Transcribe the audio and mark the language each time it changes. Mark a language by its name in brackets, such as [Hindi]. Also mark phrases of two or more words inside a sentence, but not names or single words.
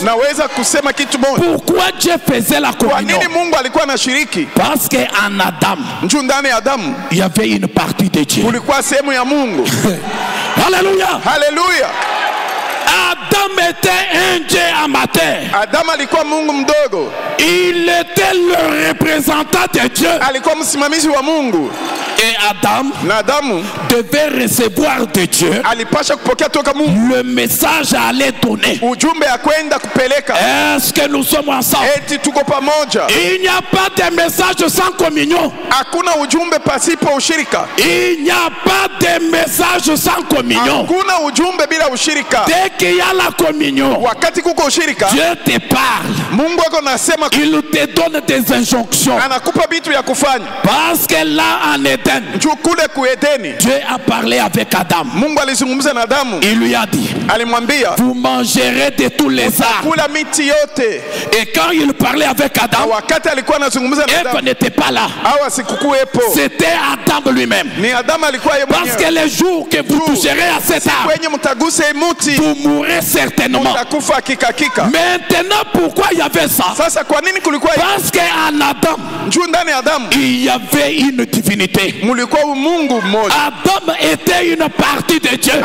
[French] Pourquoi Dieu faisait la communion? Parce qu'en Adam, il y avait une partie de Dieu. Alléluia. Alléluia. Adam était un Dieu amateur. [Swahili] Adam alikuwa Mungu mdogo. [French] Il était le représentant de Dieu. [Swahili] Alikuwa msimamizi wa Mungu. [French] Et Adam devait recevoir de Dieu [Swahili] alipasha kupokea toka Mungu [French] le message à aller donner. [Swahili] Ujumbe ya kwenda kupeleka. [French] Est-ce que nous sommes ensemble? [Swahili] Eti tuko pamoja. [French] Il n'y a pas de message sans communion. [Swahili] Hakuna ujumbe pasipo ushirika. [French] Il n'y a pas de message sans communion. [Swahili] Hakuna ujumbe bila ushirika. [French] Dès qu'il y a la communion, [Swahili] wakati kuko ushirika, [French] Dieu te parle. [Swahili] Mungu ako nasema, [French] il te donne des injonctions. [Swahili] Anakupa vitu ya kufanya. [French] Parce que là en Éden, Dieu a parlé avec Adam. [Swahili] Mungu alizungumza na Adamu. [French] Il lui a dit, [Swahili] alimwambia, [French] vous mangerez de tous les arbres. [Swahili] Kula miti yote. [French] Et quand il parlait avec Adam, [Swahili] wakati alikuwa anazungumza na [French] Eve n'était pas là. C'était Adam lui-même. [Swahili] Ni Adam alikuwa yeye mwenyewe. [French] Parce que les jours que vous toucherez à cet arbre, vous mourrez certainement. Maintenant, pourquoi il y avait ça? Parce qu'en Adam, il y avait une divinité. Adam était une partie de Dieu.